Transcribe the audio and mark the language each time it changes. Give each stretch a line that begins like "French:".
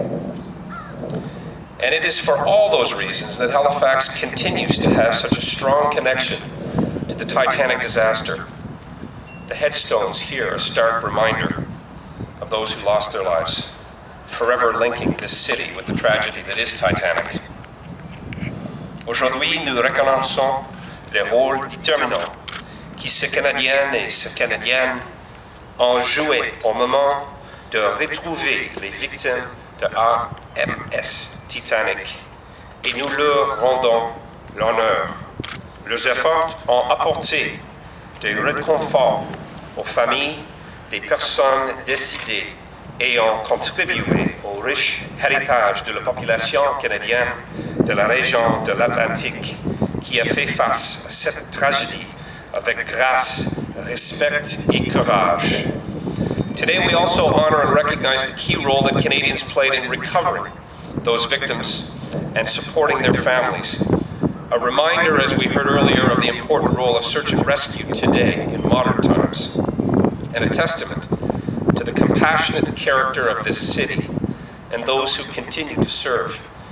English: And it is for all those reasons that Halifax continues to have such a strong connection to the Titanic disaster. The headstones here are a stark reminder of those who lost their lives, forever linking this city with the tragedy that is Titanic.
French: Aujourd'hui, nous reconnaissons le rôle déterminant qui ces Canadiennes et ces Canadiennes ont joué au moment de retrouver les victimes de HMS Titanic et nous leur rendons l'honneur. Leurs efforts ont apporté des réconforts aux familles des personnes décédées et ont contribué au riche héritage de la population canadienne de la région de l'Atlantique qui a fait face à cette tragédie avec grâce, respect et courage.
English: Today we also honor and recognize the key role that Canadians played in recovering those victims and supporting their families. A reminder, as we heard earlier, of the important role of search and rescue today in modern times, and a testament to the compassionate character of this city and those who continue to serve.